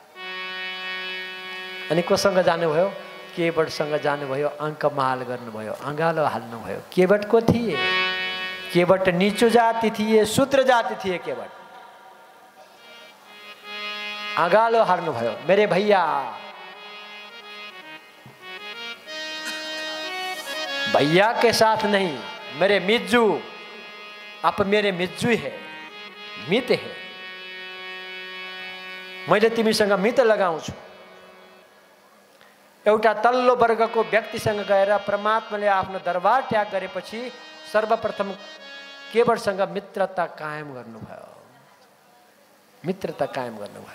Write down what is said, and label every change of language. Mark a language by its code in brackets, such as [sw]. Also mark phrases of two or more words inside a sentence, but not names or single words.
[ne] अनि कोसँग जानुभयो? केवटसँग जानुभयो, अङ्कमाल गर्नुभयो, अँगालो हाल्नुभयो। केवट को थिए? केवट नीचो जाति थिए, शूद्र जाति थिए केवट। अँगालो हाल्नुभयो। [hi] मेरे भैया, भैया के साथ नहीं, मेरे मिज्जू, आप मेरे मिज्जू है, मित है, [ne] मैले तिमीसँग मित लगाउँछु। एउटा तल्लो वर्गको व्यक्तिसँग गएर परमात्माले आफ्नो दरबार त्याग गरेपछि सर्वप्रथम केवटसँग मित्रता कायम गर्नुभयो, मित्रता कायम गर्नुभयो।